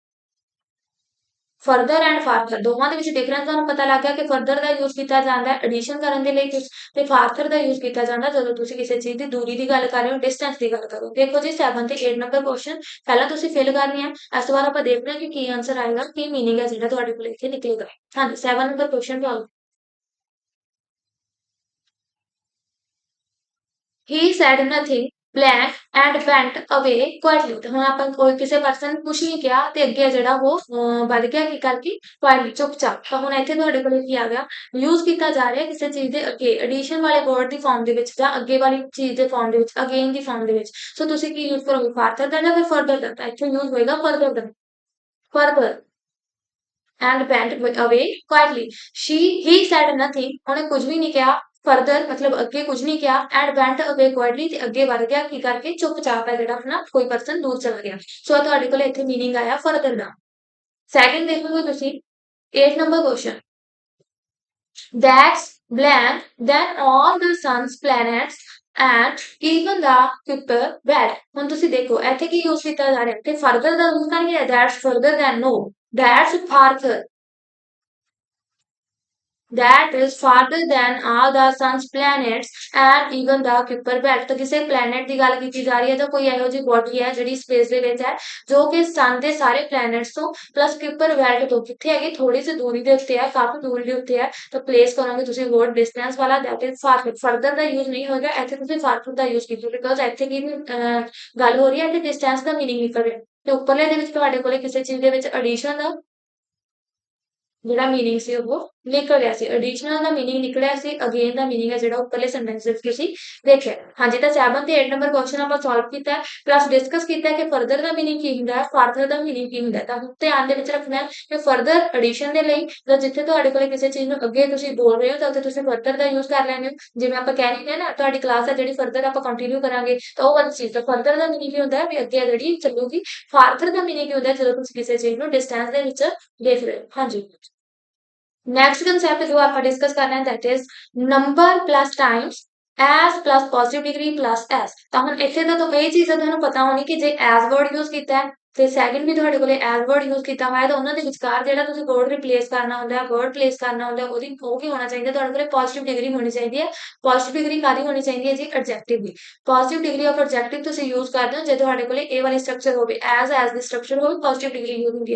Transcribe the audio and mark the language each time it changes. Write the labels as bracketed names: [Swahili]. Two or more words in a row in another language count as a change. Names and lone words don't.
[English] further and farther [Punjabi] ਦੋਵਾਂ ਦੇ ਵਿੱਚ ਡਿਫਰੈਂਸ ਤੁਹਾਨੂੰ ਪਤਾ ਲੱਗ ਗਿਆ ਕਿ ਫਰਦਰ ਦਾ ਯੂਜ਼ ਕੀਤਾ ਜਾਂਦਾ ਹੈ ਐਡੀਸ਼ਨ ਕਰਨ ਦੇ ਲਈ, ਤੇ ਫਾਰਥਰ ਦਾ ਯੂਜ਼ ਕੀਤਾ ਜਾਂਦਾ ਜਦੋਂ ਤੁਸੀਂ ਕਿਸੇ ਚੀਜ਼ ਦੀ ਦੂਰੀ ਦੀ ਗੱਲ ਕਰ ਰਹੇ ਹੋ, ਡਿਸਟੈਂਸ ਦੀ ਗੱਲ ਕਰੋ। ਦੇਖੋ ਜੀ 7 ਤੇ 8 [English] number question [Punjabi] ਪਹਿਲਾਂ ਤੁਸੀਂ ਫਿਲ ਕਰਨੀ ਹੈ, ਇਸ ਤੋਂ ਬਾਅਦ ਆਪਾਂ ਦੇਖਦੇ ਹਾਂ ਕਿ ਕੀ ਆਨਸਰ ਆਏਗਾ, ਕੀ ਮੀਨਿੰਗ ਹੈ ਜਿਹੜਾ ਤੁਹਾਡੇ ਕੋਲ ਇੱਥੇ ਨਿਕਲੇਗਾ। ਹਾਂਜੀ, 7 [English] number question [Punjabi] ਤੋਂ ਆਓ। [English] He said nothing blank and went away quietly। [Punjabi] ਤੇ ਹੁਣ ਆਪਾਂ ਕੋਈ ਕਿਸੇ ਪਰਸਨ ਨੂੰ ਕੁਛ ਨਹੀਂ ਕਿਹਾ ਤੇ ਅੱਗੇ ਜਿਹੜਾ ਉਹ ਵੱਧ ਗਿਆ ਕੀ ਕਰਕੇ quietly ਚੁੱਪਚਾਪ। ਤਾਂ ਹੁਣ ਇੱਥੇ ਤੁਹਾਡੇ ਕੋਲ ਕੀ ਆ ਗਿਆ, ਯੂਜ਼ ਕੀਤਾ ਜਾ ਰਿਹਾ ਕਿਸੇ ਚੀਜ਼ ਦੇ ਅੱਗੇ ਐਡੀਸ਼ਨ ਵਾਲੇ ਵਰਡ ਦੀ ਫਾਰਮ ਦੇ ਵਿੱਚ ਜਾਂ ਅੱਗੇ ਵਾਲੀ ਚੀਜ਼ ਦੇ ਫਾਰਮ ਦੇ ਵਿੱਚ, ਅਗੇਨ ਦੀ ਫਾਰਮ ਦੇ ਵਿੱਚ। ਸੋ ਤੁਸੀਂ ਕੀ ਯੂਜ਼ ਕਰੋਗੇ, [English] farther than [Punjabi] ਜਾਂ ਫਿਰ [English] further than. [Punjabi] ਤਾਂ ਇੱਥੇ ਯੂਜ਼ ਹੋਏਗਾ [English] further than, further. and went away quietly। he said nothing, [Punjabi] ਉਹਨੇ ਕੁਝ ਵੀ ਨਹੀਂ ਕਿਹਾ। further ਮਤਲਬ ਅੱਗੇ ਕੁਝ ਨਹੀਂ ਕਿਹਾ [English] and went away quietly [Punjabi] ਤੇ ਅੱਗੇ ਵਧ ਗਿਆ ਕੀ ਕਰਕੇ ਚੁੱਪਚਾਪ ਹੈ ਜਿਹੜਾ ਆਪਣਾ ਕੋਈ ਪਰਸਨ ਦੂਰ ਚਲਾ ਗਿਆ। ਸੋ ਤੁਹਾਡੇ ਕੋਲ ਇੱਥੇ ਮੀਨਿੰਗ ਆਇਆ further ਦਾ। ਸੈਕਿੰਡ ਦੇਖੋਗੇ ਤੁਸੀਂ 8 [English] number question, that's blank then all the sun's planets and even the Kuiper belt। [Punjabi] ਹੁਣ ਤੁਸੀਂ ਦੇਖੋ ਇੱਥੇ ਕੀ ਯੂਜ਼ ਕੀਤਾ ਜਾ ਰਿਹਾ, ਤੇ further ਦਾ ਯੂਜ਼ ਨਹੀਂ ਹੈ, [English] that's further than, no, that's farther, that is farther than all the sun's planets and even the Kuiper belt। [Punjabi] ਤਾਂ ਕਿਸੇ planet ਦੀ ਗੱਲ ਕੀਤੀ ਜਾ ਰਹੀ ਹੈ ਜਾਂ ਕੋਈ ਇਹੋ ਜਿਹੀ body ਹੈ ਜਿਹੜੀ space ਦੇ ਵਿੱਚ ਹੈ ਜੋ ਕਿ sun ਦੇ ਸਾਰੇ planets ਤੋਂ plus Kuiper belt ਤੋਂ ਕਿੱਥੇ ਹੈਗੀ, ਥੋੜੀ ਜਿਹੀ ਦੂਰੀ ਦੇ ਉੱਤੇ ਹੈ, ਕਾਫੀ ਦੂਰੀ ਦੇ ਉੱਤੇ ਹੈ। ਤਾਂ place ਕਰੋਗੇ ਤੁਸੀਂ [English] word distance [Punjabi] ਵਾਲਾ, [English] that is farther। [Punjabi] further ਦਾ use ਨਹੀਂ ਹੋਏਗਾ, ਇੱਥੇ ਤੁਸੀਂ farther ਦਾ use ਕੀਤਾ because ਇੱਥੇ ਕੀ ਗੱਲ ਹੋ ਰਹੀ ਹੈ, ਇੱਥੇ distance ਦਾ meaning ਨਿਕਲ ਰਿਹਾ। ਤੇ ਉੱਪਰਲੇ ਦੇ ਵਿੱਚ ਤੁਹਾਡੇ ਕੋਲੇ ਕਿਸੇ ਚੀਜ਼ ਦੇ ਵਿੱਚ addition ਦਾ ਜਿਹੜਾ ਮੀਨਿੰਗ ਸੀ ਉਹ ਨਿਕਲ ਰਿਹਾ ਸੀ, ਐਡੀਸ਼ਨਲ ਦਾ ਮੀਨਿੰਗ ਨਿਕਲਿਆ ਸੀ, ਅਗੇਨ ਦਾ ਮੀਨਿੰਗ ਹੈ ਜਿਹੜਾ ਉੱਪਰਲੇ ਸੈਂਟੈਂਸ ਵਿੱਚ ਤੁਸੀਂ ਦੇਖਿਆ। ਹਾਂਜੀ, ਤਾਂ 7 ਤੇ 8 [English] number question [Punjabi] ਆਪਾਂ ਸੋਲਵ ਕੀਤਾ [English] plus discuss [Punjabi] ਕੀਤਾ ਕਿ ਫਰਦਰ ਦਾ ਮੀਨਿੰਗ ਕੀ ਹੁੰਦਾ ਹੈ, ਫਾਰਦਰ ਦਾ ਮੀਨਿੰਗ ਕੀ ਹੁੰਦਾ ਹੈ। ਤਾਂ ਧਿਆਨ ਦੇ ਵਿੱਚ ਰੱਖਣਾ ਹੈ ਕਿ ਫਰਦਰ ਐਡੀਸ਼ਨ ਦੇ ਲਈ ਜਾਂ ਜਿੱਥੇ ਤੁਹਾਡੇ ਕੋਲ ਕਿਸੇ ਚੀਜ਼ ਨੂੰ ਅੱਗੇ ਤੁਸੀਂ ਬੋਲ ਰਹੇ ਹੋ ਤਾਂ ਉੱਥੇ ਤੁਸੀਂ ਫਰਦਰ ਦਾ ਯੂਜ਼ ਕਰ ਲੈਂਦੇ ਹੋ। ਜਿਵੇਂ ਆਪਾਂ ਕਹਿ ਰਹੇ ਹਾਂ ਨਾ ਤੁਹਾਡੀ ਕਲਾਸ ਹੈ ਜਿਹੜੀ ਫਰਦਰ ਆਪਾਂ ਕੰਟੀਨਿਊ ਕਰਾਂਗੇ, ਤਾਂ ਉਹ ਵਾਲੀ ਚੀਜ਼ ਤਾਂ ਫਰਦਰ ਦਾ ਮੀਨਿੰਗ ਕੀ ਹੁੰਦਾ ਹੈ ਵੀ ਅੱਗੇ ਜਿਹੜੀ ਚੱਲੂਗੀ। ਫਾਰਦਰ ਦਾ ਮੀਨਿੰਗ ਕੀ ਹੁੰਦਾ ਹੈ ਜਦੋਂ ਤੁਸੀਂ ਕਿਸੇ ਚੀਜ਼ ਨੂੰ ਡਿਸਟੈਂਸ ਦੇ ਵਿੱਚ ਦੇਖ ਰਹੇ ਹੋ। ਹਾਂਜੀ, [English] next concept [Hindi] जो आप डिस्कस करना है [English] that is number plus times as plus positive degree plus s. [Punjabi] ਤੋ ਹਮ ਇਤਨੇ ਤੋ ਯੇ ਚੀਜ਼ ਤੁਹਾਨੂੰ ਪਤਾ ਹੋਣੀ ਕਿ ਜੇ ਐਜ਼ ਵਰਡ ਯੂਜ਼ ਕੀਤਾ ਹੈ ਤੇ ਸੈਕਿੰਡ ਵੀ ਤੁਹਾਡੇ ਕੋਲੇ ਐਜ਼ ਵਰਡ ਯੂਜ਼ ਕੀਤਾ ਹੋਇਆ ਤਾਂ ਉਹਨਾਂ ਦੇ ਵਿਚਕਾਰ ਜਿਹੜਾ ਤੁਸੀਂ ਵਰਡ ਰਿਪਲੇਸ ਕਰਨਾ ਹੁੰਦਾ ਹੈ, ਵਰਡ ਪਲੇਸ ਕਰਨਾ ਹੁੰਦਾ ਉਹਦੀ ਉਹ ਕੀ ਹੋਣਾ ਚਾਹੀਦਾ, ਤੁਹਾਡੇ ਕੋਲੇ [English] positive degree [Punjabi] ਹੋਣੀ ਚਾਹੀਦੀ ਹੈ। [English] positive degree [Punjabi] ਕਾਹਦੀ ਹੋਣੀ ਚਾਹੀਦੀ ਹੈ ਜੀ, ਐਡਜੈਕਟਿਵ ਦੀ। [English] positive degree of adjective [Punjabi] ਤੁਸੀਂ ਯੂਜ਼ ਕਰਦੇ ਹੋ ਜੇ ਤੁਹਾਡੇ ਕੋਲੇ ਇਹ ਵਾਲੀ ਸਟਰਕਚਰ ਹੋਵੇ, ਐਜ਼ ਦੀ ਸਟਰਕਚਰ ਹੋਵੇ, [English] positive degree [Punjabi] ਯੂਜ਼ ਹੁੰਦੀ ਹੈ।